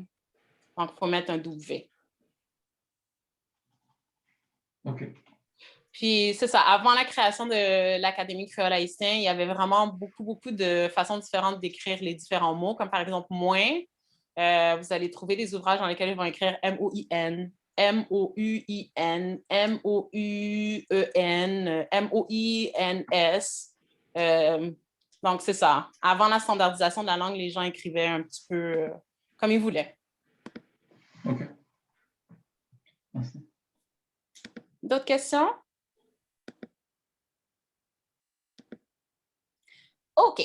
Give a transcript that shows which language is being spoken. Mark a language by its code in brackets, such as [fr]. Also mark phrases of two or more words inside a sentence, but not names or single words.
[fr] Donc, il faut mettre un W. OK. Puis, c'est ça. Avant la création de l'Académie créole haïtien, il y avait vraiment beaucoup de façons différentes d'écrire les différents mots, comme par exemple « moins ». Vous allez trouver des ouvrages dans lesquels ils vont écrire M-O-I-N, M-O-U-I-N, M-O-U-E-N, M-O-I-N-S. Donc, c'est ça. Avant la standardisation de la langue, les gens écrivaient un petit peu comme ils voulaient. OK. Merci. D'autres questions? OK.